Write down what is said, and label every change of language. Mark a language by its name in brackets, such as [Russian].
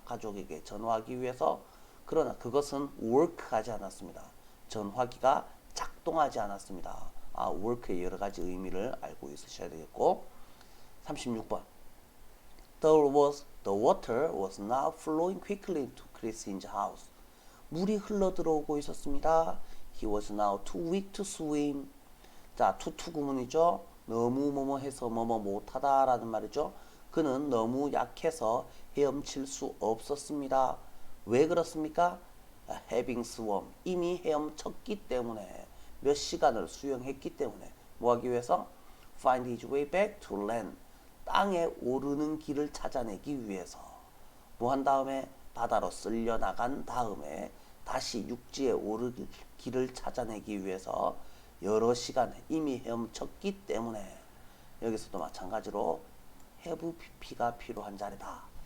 [Korean] 가족에게 전화하기 위해서. 그러나 그것은 work하지 않았습니다. 전화기가 작동하지 않았습니다. work의 여러 가지 의미를 알고 있으셔야 되겠고. 36번. [English] The water was now flowing quickly into Christine's house. [Korean] 물이 흘러 들어오고 있었습니다. [English] He was now too weak to swim. [Korean] 자, 투투 구문이죠. 너무 뭐뭐 해서 뭐뭐 못하다라는 말이죠. 그는 너무 약해서 헤엄칠 수 없었습니다. 왜 그렇습니까? [English] Having swum. [Korean] 이미 헤엄쳤기 때문에 몇 시간을 수영했기 때문에 뭐 하기 위해서? [English] Find his way back to land. [Korean] 땅에 오르는 길을 찾아내기 위해서 뭐 한 다음에 바다로 쓸려 나간 다음에 다시 육지에 오르길 길을 찾아내기 위해서 여러 시간 이미 헤엄쳤기 때문에 여기서도 마찬가지로 have pp가 필요한 자리다.